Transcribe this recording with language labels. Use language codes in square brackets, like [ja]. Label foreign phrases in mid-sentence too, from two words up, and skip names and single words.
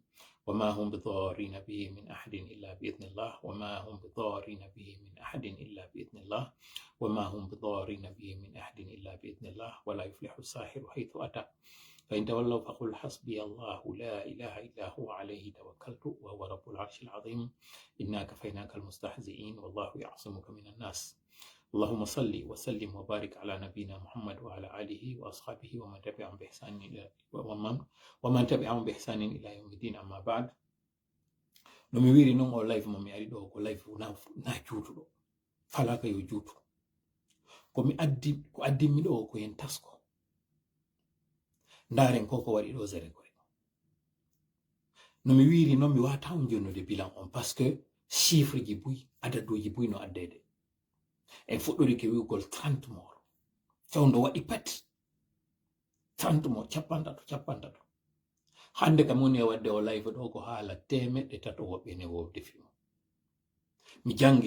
[ar] وما هم بضارين به من أحد إلا بإذن الله وما هم بضارين به من أحد إلا بإذن الله وما هم بضارين به من أحد إلا بإذن الله ولا يفلح الساحر حيث أتى فإن تولوا فقل حسبي الله لا إله إلا هو عليه توكلت وهو رب العرش العظيم إنا كفيناك المستهزئين والله يعصمك من الناس اللهم صل وسلم وبارك على نبينا محمد وعلى آله وأصحابه ومن تبعهم بإحسان إلى يوم الدين أما بعد [ff] no mi wiri non o live mo mi ari ɗo ko live na juutuɗo falaka yo juutu ko addimi ɗo ko yen tasko ndaren ko waɗi ɗo zere koye no mi wiri noon mi wata on jonnude bilan on [fr] parce que [ff] chiffre ji buyi adaduji buyi no addede en fuɗɗori ke wiwgol 30 mort fewndo waɗi pet 30 mort cappantato hande kam woni e wadde o live ɗo ko haala 300 woɓɓe ne wowde fimo mi jangi